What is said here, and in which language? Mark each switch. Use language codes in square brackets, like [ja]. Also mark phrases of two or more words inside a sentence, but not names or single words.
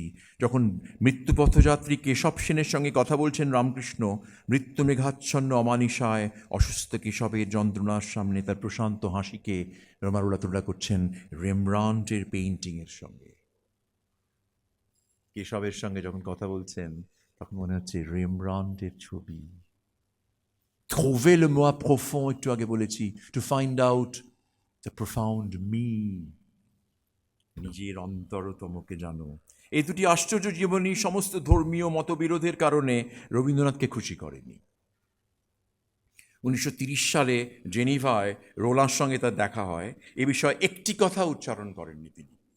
[bn] যখন মৃত্যুপথযাত্রী কেশব সেনের সঙ্গে কথা বলছেন রামকৃষ্ণ, মৃত্যু মেঘাচ্ছন্ন অমানিসায় অসুস্থ কেশবের যন্ত্রণার সামনে তার প্রশান্ত হাসিকে রোমারোলা তুলনা করছেন রেমব্রান্টের পেইন্টিংয়ের সঙ্গে। কেশবের সঙ্গে যখন কথা বলছেন তখন মনে হচ্ছে রেমব্রান্টের ছবি। [fr] Trouver le moi profond, [bn] একটু আগে বলেছি, [en] to find out the profound me, [bn] নিজের অন্তরতমকে জানো। এই দুটি আশ্চর্য জীবনী সমস্ত ধর্মীয় মতবিরোধের কারণে রবীন্দ্রনাথকে খুশি করেনি। 1930 সালে জেনিভায় রোলার সঙ্গে তার দেখা হয়, এ বিষয়ে একটি কথা উচ্চারণ করেননি তিনি।